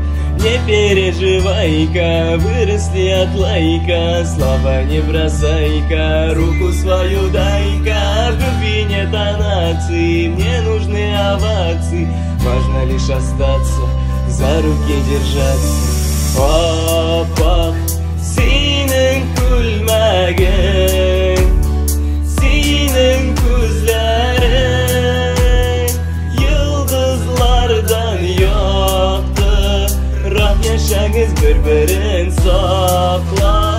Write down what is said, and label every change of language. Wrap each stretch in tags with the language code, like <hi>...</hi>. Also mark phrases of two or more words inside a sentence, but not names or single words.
<ru>Не переживай-ка, выросли от лайка, слова не бросай-ка, руку свою дай-ка. В любви нет нации, мне нужны овации, важно лишь остаться, за руки держаться.</ru> <tt>Папа, синен күлмәген, синен күзләрең, йолдызлардан якты. Рах яшәгез, бер-берен сакла.</tt>